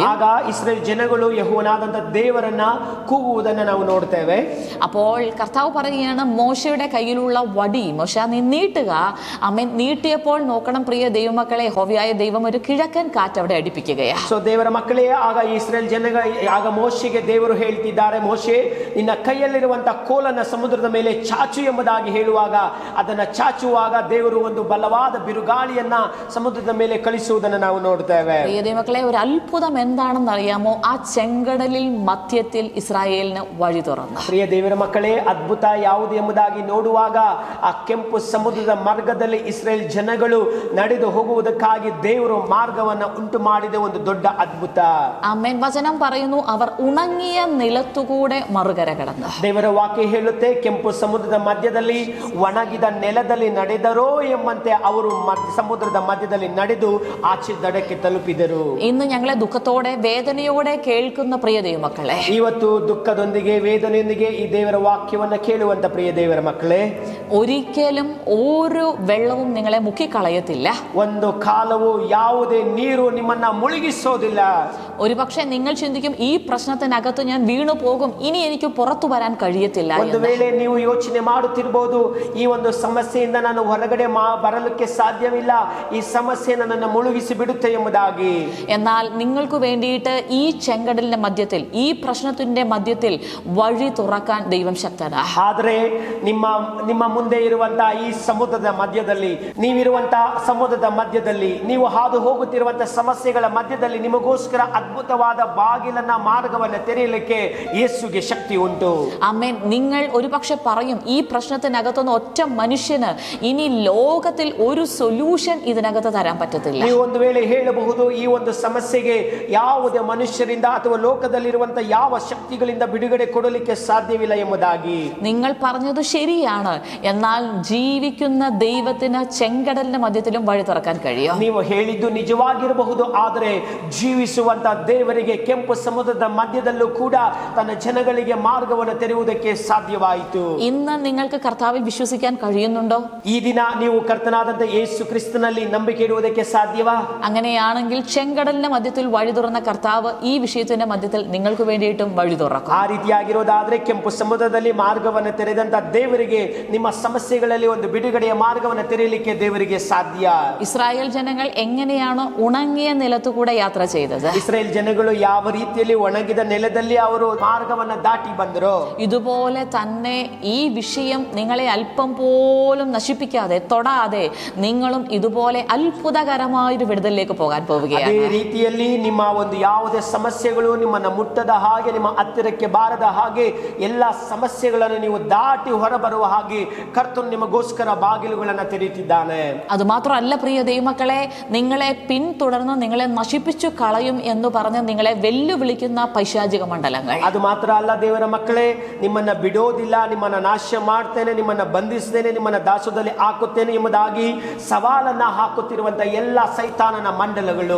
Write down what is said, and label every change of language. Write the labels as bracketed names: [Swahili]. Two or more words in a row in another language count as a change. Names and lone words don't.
[Kannada] ಆಗ ಇಸ್ರೇಲ್ ಜನಗಳು ಯೆಹೋವನಾದಂತ ದೇವರನ್ನ ಕೂಗುವುದನ್ನು ನಾವು ನೋಡ್ತೇವೆ. [Malayalam] അപ്പോൾ കർത്താവ് പറയുകയാണ്, മോശയുടെ കയ്യിലുള്ള വടി മോശ നീ നീട്ടുക. ആമേൻ. നീട്ടിയപ്പോൾ നോക്കണം പ്രിയ ദൈവമക്കളെ, യഹോവയായ ദൈവം ഒരു കിഴക്കൻ കാറ്റ് അവിടെ അടിപ്പിക്കുകയാ. [Kannada] ಸೊ ದೇವರ ಮಕ್ಕಳೇ, ಆಗ ಇಸ್ರೇಲ್ ಆಗ ಮೋಶೆಗೆ ದೇವರು ಹೇಳ್ತಿದ್ದಾರೆ, ಮೋಶೆ ನಿನ್ನ ಕೈಯಲ್ಲಿರುವಂತಹ ಕೋಲನ್ನ ಸಮುದ್ರದ ಮೇಲೆ ಚಾಚು ಎಂಬುದಾಗಿ ಹೇಳುವಾಗ ಅದನ್ನ ಚಾಚುವಾಗ ದೇವರು ಒಂದು ಬಲವಾದ ಬಿರುಗಾಳಿಯನ್ನ ಸಮುದ್ರದ ಮೇಲೆ ಕಳಿಸುವುದನ್ನು ನಾವು ನೋಡ್ತೇವೆ. [Malayalam] പ്രിയ ദൈവമക്കളെ, ഒരു അത്ഭുതം എന്താണെന്ന് അറിയാമോ? ആ ചെങ്കടലിൽ മധ്യത്തിൽ ഇസ്രായേലിന് വഴി തുറന്നു. [Kannada] ಪ್ರಿಯ ದೇವರ ಮಕ್ಕಳೇ, ಅದ್ಭುತ ಯಾವುದು ಎಂಬುದಾಗಿ ನೋಡುವಾಗ ಆ ಕೆಂಪು ಸಮುದ್ರದ ಮಾರ್ಗದಲ್ಲಿ ಇಸ್ರೇಲ್ ಜನಗಳು ನಡೆದು ಹೋಗುವುದಕ್ಕಾಗಿ ದೇವರು ಮಾರ್ಗವನ್ನ ಉಂಟು ಮಾಡಿದ ಒಂದು ದೊಡ್ಡ ಅದ್ಭುತ. [Malayalam] ആമേൻ. വചനം പറയുന്നു, അവർ ഉണങ്ങിയ നിലത്തുകൂടെ മറുകര കടന്നു. [Kannada] ದೇವರ ವಾಕ್ಯ ಹೇಳುತ್ತೆ, ಕೆಂಪು ಸಮುದ್ರದ ಮಧ್ಯದಲ್ಲಿ ಒಣಗಿದ ನೆಲದಲ್ಲಿ ನಡೆದರೋ ಎಂಬಂತೆ ಅವರು ಸಮುದ್ರದ ಮಧ್ಯದಲ್ಲಿ ನಡೆದು ಆಚೆ ದಡಕ್ಕೆ ತಲುಪಿದರು. [Malayalam] ഇന്ന് ഞങ്ങളെ ദുഃഖത്തോടെ വേദനയോടെ കേൾക്കുന്ന പ്രിയ ദൈവമക്കളെ, [Kannada] ಇವತ್ತು ದುಃಖದೊಂದಿಗೆ ವೇದನೆಯೊಂದಿಗೆ ಈ ದೇವರ ವಾಕ್ಯವನ್ನ ಕೇಳುವಂತ ಪ್ರಿಯ ದೇವರ ಮಕ್ಕಳೇ, [Malayalam] ഒരിക്കലും ഒരു വെള്ളവും നിങ്ങളെ മുക്കിക്കളയത്തില്ല. [Kannada] ಒಂದು ಕಾಲವು ಯಾವುದೇ ನೀರು ನಿಮ್ಮನ್ನ ಮುಳುಗಿಸೋದಿಲ್ಲ. [Malayalam] ഒരുപക്ഷെ നിങ്ങൾ ചിന്തിക്കും, ഈ പ്രശ്നത്തിനകത്ത് ഞാൻ വീണു പോകും, ഇനി എനിക്ക് പുറത്തു വരാൻ കഴിയത്തില്ല [Kannada] ಒಂದು [Malayalam] എന്ന്. [Kannada] ವೇಳೆ ನೀವು ಯೋಚನೆ ಮಾಡುತ್ತಿರಬಹುದು, ಈ ಒಂದು ಸಮಸ್ಯೆಯಿಂದ ನಾನು ಹೊರಗಡೆ ಬರಲಿಕ್ಕೆ ಸಾಧ್ಯವಿಲ್ಲ, ಈ ಸಮಸ್ಯೆ ನನ್ನನ್ನು ಮುಳುಗಿಸಿ ಬಿಡುತ್ತೆ ಎಂಬುದಾಗಿ. [Malayalam] എന്നാൽ നിങ്ങൾക്ക് വേണ്ടിയിട്ട് ഈ ചെങ്കടലിന്റെ മധ്യത്തിൽ, ഈ പ്രശ്നത്തിന്റെ മധ്യത്തിൽ വഴി തുറക്കാൻ ദൈവം ശക്തനാ. [Kannada] ಆದ್ರೆ ನಿಮ್ಮ ಮುಂದೆ ಇರುವಂತಹ ಈ ಸಮುದ್ರದ ಮಧ್ಯದಲ್ಲಿ, ನೀವಿರುವಂತಹ ಸಮುದ್ರದ ಮಧ್ಯದಲ್ಲಿ, ನೀವು ಹಾದು ಹೋಗುತ್ತಿರುವಂತಹ ಸಮಸ್ಯೆಗಳ ಮಧ್ಯದಲ್ಲಿ ನಿಮಗೋಸ್ಕರ ಅದ್ಭುತವಾದ ಬಾಗಿಲನ್ನ ಮಾರ್ಗವನ್ನ ತೆರೆಯಲಿಕ್ಕೆ ಯೇಸುಗೆ ಶಕ್ತಿ ಉಂಟು. [Malayalam] ആമേൻ. നിങ്ങൾ ഒരുപക്ഷെ പറയും, ഈ പ്രശ്നത്തിനകത്തുനിന്ന് ഒറ്റ മനുഷ്യന് ഇനി ലോകത്തിൽ ഒരു സൊല്യൂഷൻ ഇതിനകത്ത് തരാൻ പറ്റത്തില്ല. [Kannada] ನೀವು ಒಂದು ವೇಳೆ ಹೇಳಬಹುದು, ಈ ಒಂದು ಸಮಸ್ಯೆಗೆ ಯಾವುದೇ ಮನುಷ್ಯರಿಂದ ಅಥವಾ ಲೋಕದಲ್ಲಿರುವಂತಹ ಯಾವ ಶಕ್ತಿಗಳಿಂದ ಬಿಡುಗಡೆ ಕೊಡಲಿಕ್ಕೆ ಸಾಧ್ಯವಿಲ್ಲ ಎಂಬುದಾಗಿ. [Malayalam] നിങ്ങൾ പറഞ്ഞത് ശരിയാണ്. എന്നാൽ ജീവിക്കുന്ന ദൈവത്തിന് ചെങ്കടലിന്റെ മധ്യത്തിലും വഴി തുറക്കാൻ കഴിയും. [Kannada] ನೀವು ಹೇಳಿದ್ದು ನಿಜವಾಗಿರಬಹುದು, ಆದರೆ ಜೀವಿಸುವಂತಹ ದೇವರಿಗೆ ಕೆಂಪು ಸಮುದ್ರದ ಮಧ್ಯದಲ್ಲೂ ಕೂಡ ತನ್ನ ಜನಗಳಿಗೆ ಮಾರ್ಗವನ್ನು ತೆರೆಯುವುದಕ್ಕೆ ಸಾಧ್ಯವಾಯಿತು. [Malayalam] ഇന്ന് നിങ്ങൾക്ക് കർത്താവിൽ വിശ്വസിക്കാൻ കഴിയുന്നുണ്ടോ? [Kannada] ಈ ದಿನ ನೀವು ಕರ್ತನಾದಂತ ಯೇಸು ಕ್ರಿಸ್ತನಲ್ಲಿ ನಂಬಿಕೆ ಇಡುವುದಕ್ಕೆ ಸಾಧ್ಯವಾ? [Malayalam] അങ്ങനെയാണെങ്കിൽ ചെങ്കടലിന്റെ മധ്യത്തിൽ വഴി തുറന്ന കർത്താവ് ഈ വിഷയത്തിന്റെ മധ്യത്തിൽ നിങ്ങൾക്ക് വേണ്ടിയിട്ടും വഴി തുറക്കും. [Kannada] ಆ ರೀತಿಯಾಗಿರೋದಾದ್ರೆ ಕೆಂಪು ಸಮುದ್ರದಲ್ಲಿ ಮಾರ್ಗವನ್ನು ತೆರೆದಂತ ದೇವರಿಗೆ ನಿಮ್ಮ ಸಮಸ್ಯೆಗಳಲ್ಲಿ ಒಂದು ಬಿಡುಗಡೆಯ ಮಾರ್ಗವನ್ನು ತೆರೆಯಲಿಕ್ಕೆ ದೇವರಿಗೆ ಸಾಧ್ಯ. [Malayalam] ഇസ്രായേൽ ജനങ്ങൾ എങ്ങനെയാണോ ഉണങ്ങിയ നിലത്തുകൂടെ യാത്ര ചെയ്തത്, [Kannada] ಇಸ್ರೇಲ್ ಜನಗಳು ಯಾವ ರೀತಿಯಲ್ಲಿ ಒಣಗಿದ ನೆಲದಲ್ಲಿ ಅವರು ಮಾರ್ಗವನ್ನ ದಾಟಿ ಬಂದರು, [Malayalam] ഇതുപോലെ തന്നെ ഈ വിഷയം നിങ്ങളെ അല്പം പോലും നശിപ്പിക്കാതെ തൊടാതെ നിങ്ങളും ഇതുപോലെ അത്ഭുതകരമായൊരു വിടുതലിലേക്ക് പോകാൻ പോവുകയാണ്. [Kannada] ಅದೇ ರೀತಿಯಲ್ಲಿ ನಿಮ್ಮ ಒಂದು ಯಾವುದೇ ಸಮಸ್ಯೆಗಳು ನಿಮ್ಮನ್ನ ಮುಟ್ಟದ ಹಾಗೆ, ನಿಮ್ಮ ಹತ್ತಿರಕ್ಕೆ ಬಾರದ ಹಾಗೆ, ಎಲ್ಲ ಸಮಸ್ಯೆಗಳನ್ನು ನೀವು ದಾಟಿ ಹೊರಬರುವ ಹಾಗೆ ಕರ್ತನು ನಿಮಗೋಸ್ಕರ ಬಾಗಿಲುಗಳನ್ನು ತೆರೆಯುತ್ತಿದ್ದಾನೆ. [Malayalam] അത് മാത്രമല്ല പ്രിയ ദൈവമക്കളെ, നിങ്ങളെ പിന്തുടർന്ന് നിങ്ങളെ നശിപ്പിച്ചു കളയും എന്ന് പറഞ്ഞ് നിങ്ങളെ വെല്ലുവിളിക്കുന്ന പൈശാചിക മണ്ഡലങ്ങൾ, [Kannada] ಅದು ಮಾತ್ರ ಅಲ್ಲ ದೇವರ ಮಕ್ಕಳೇ, ನಿಮ್ಮನ್ನ ಬಿಡೋದಿಲ್ಲ, ನಿಮ್ಮನ್ನ ನಾಶ ಮಾಡ್ತೇನೆ, ನಿಮ್ಮನ್ನ ಬಂಧಿಸ್ತೇನೆ, ನಿಮ್ಮನ್ನ ದಾಸದಲ್ಲಿ ಹಾಕುತ್ತೇನೆ ಎಂಬುದಾಗಿ ಸವಾಲನ್ನ ಹಾಕುತ್ತಿರುವಂತಹ ಎಲ್ಲ ಸೈತಾನನ ಮಂಡಲಗಳು.